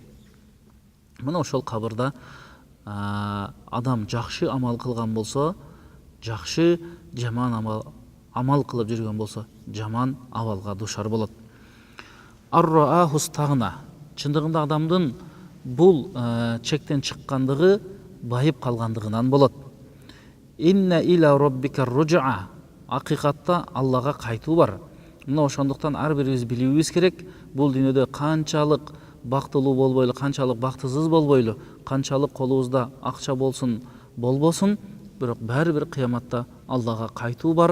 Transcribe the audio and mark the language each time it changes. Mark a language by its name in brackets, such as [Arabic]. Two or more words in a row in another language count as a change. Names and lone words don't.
[Kyrgyz] Мына ошол кабырда адам жакшы амал кылган болсо, жакшы, жаман амал кылып жүргөн болсо, жаман абалга душар болот. Ар-раахустагна, чындыгында адамдын бул чектен чыккандыгы байып калгандыгынан болот. [Arabic] إن إلى ربك الرجعى, [Kyrgyz] акыйкатта Аллага кайтуу бар. Мына ошондуктан ар бирибиз билүүбүз керек, бул дүйнөдө канчалык бактылуу болбойлу, канчалык бактысыз болбойлу, канчалык колубузда акча болсун, болбосун, бирок баары бир кыяматта Аллага кайтуу бар.